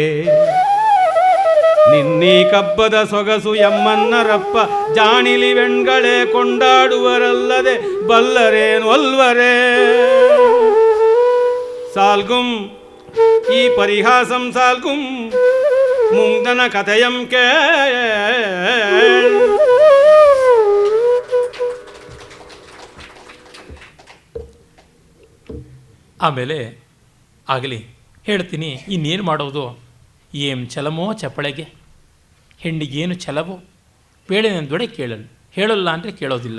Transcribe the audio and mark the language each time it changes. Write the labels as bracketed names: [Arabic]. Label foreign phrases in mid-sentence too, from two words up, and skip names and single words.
[Kannada] ನಿನ್ನೀ ಕಬ್ಬದ ಸೊಗಸು ಎಮ್ಮನ್ನರಪ್ಪ ಜಾಣಿಲಿ ವೆಣ್ಗಳೆ ಕೊಂಡಾಡುವರಲ್ಲದೆ ಬಲ್ಲರೇನು ಒಲ್ವರೇ. ಸಾಲ್ಗುಂ ಈ ಪರಿಹಾಸಂ ಸಾಲ್ಗುಂ ಮುಂದನ ಕಥೆಯಂ ಕೇಳ್. ಆಮೇಲೆ ಆಗಲಿ ಹೇಳ್ತೀನಿ, ಇನ್ನೇನು ಮಾಡೋದು? ಏಂ ಛಲಮೋ ಚಪಳೆಗೆ, ಹೆಣ್ಣಿಗೇನು ಛಲವೋ ಪೇಳೆನೆಂದೊಡೆ ಕೇಳಲು, ಹೇಳಲ್ಲ ಅಂದರೆ ಕೇಳೋದಿಲ್ಲ.